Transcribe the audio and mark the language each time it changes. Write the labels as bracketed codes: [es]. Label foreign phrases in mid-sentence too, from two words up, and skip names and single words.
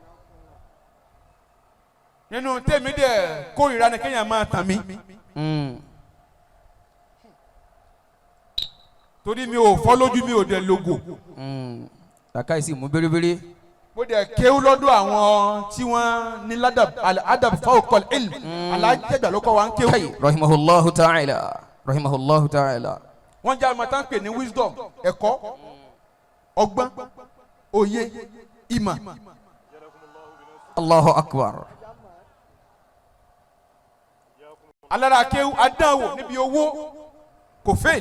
[yo] nínú tèmi dẹ̀ kórìíra ni kéèyàn máa tàn mí torí mi ò fọ́ lójú mi ò dẹ̀ lógo Làkàìsí mú bérébéré. mo dẹ̀ kéwú lọ́dọ̀ àwọn tí wọ́n ní [ar] adab fawqal ilm [yo] alájẹgbà ló kọ́ wa ń kéwú. [ar] Kai rahimahullahu ta'ala. Rahimahullahu ta'ala. [yo] wọ́n jẹ́ àmọ́ tán pè ní wisdom ẹ̀kọ́ ọgbọ́n òye ìmọ̀. [ar] Allahu akbar. [yo] alára kéwú adánwò níbi owó kò fail.